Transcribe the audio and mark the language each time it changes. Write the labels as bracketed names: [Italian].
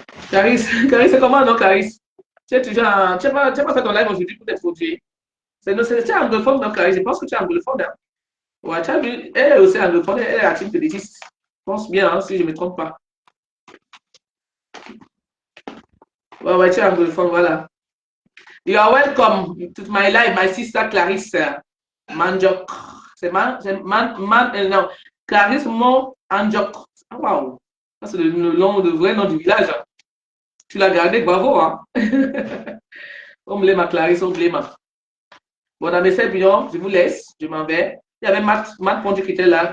[French] Caris, c'est comment, non, Caris? Tu n'as pas fait ton live aujourd'hui pour t'introduire. Tu es anglophone, non, Caris? Je pense que tu es anglophone. Hein? Ouais, tu as vu, elle est aussi anglophone, elle est active fétichiste. Je pense bien, hein, si je ne me trompe pas. Ouais, tu es anglophone, voilà. [English] You are welcome to my live, my sister Clarisse Manjok. [French] C'est non, Clarisse Manjok. Oh, wow. C'est le vrai nom du village. Hein. Tu l'as gardé, bravo. Hein? Omblema, Clarisse, Omblema. Bon, dans mes servitions, je vous laisse, je m'en vais. Il y avait Matt Pondu qui était là.